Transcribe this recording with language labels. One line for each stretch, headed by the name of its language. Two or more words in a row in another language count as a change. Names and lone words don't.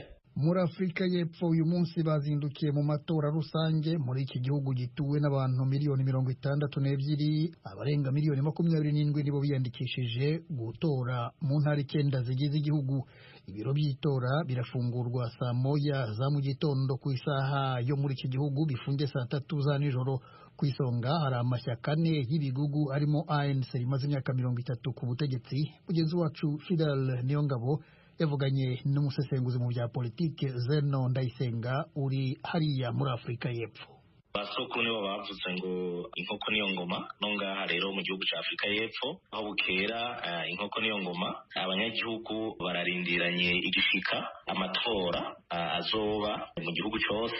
Kinyarwanda: Muri Afurika y'Epfo uyu munsi bazindukiye mu matora rusange muri iki gihugu gituwe n'abantu miliyoni 62, abarenga miliyoni 27 nibo biyandikishije gutora mu ntara 9 zigize igihugu. Ibiro by'itora birafungurwa saa moya za mu gitondo ku isaha yo muri iki gihugu, bifunge saa 3 za nijoro. Ku isonga hari amashyaka ane y'ibigugu arimo ANC rimaze imyaka 30 ku butegetsi. Mugenzi wacu Fidel Niyongabo yavuganye n'umusesenguzi mu bya politike Zeno Ndayisenga uri hariya muri Afurika y'Epfo.
Rundi: Basoko nibo bavuze ngo inkoko niyo ngoma. No ngaha rero mu gihugu cya Afurika y'Epfo aho bukera inkoko niyo ngoma, abanyagihugu bararindiranye igishika amatora azoba mu gihugu cyose.